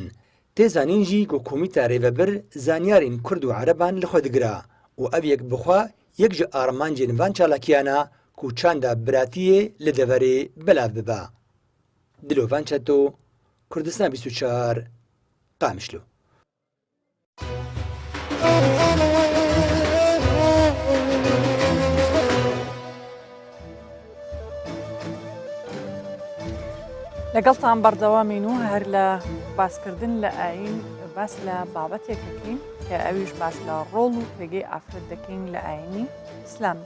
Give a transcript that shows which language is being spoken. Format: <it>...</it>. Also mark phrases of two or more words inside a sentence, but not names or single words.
<ku>Tê zanîn jî ku komîta rêvebir zanyarên Kurd û Ereban li xwe digira û ev yek bixwe yek ji armancên van çalakiyana ku çanda biratiyê li deverê belav bibe. Dilovan Çeto, Kurdistan 24 Qamişlo.</ku> <ckb>لەگەڵتان بەردەوامین و هەر لە باسکردن لە ئاین باس لە بابەتێکەکەین کە ئەویش باس لە ڕۆڵ و پێگەی ئافرەت دەکەین لە ئاینی ئیسلامدا.</ckb>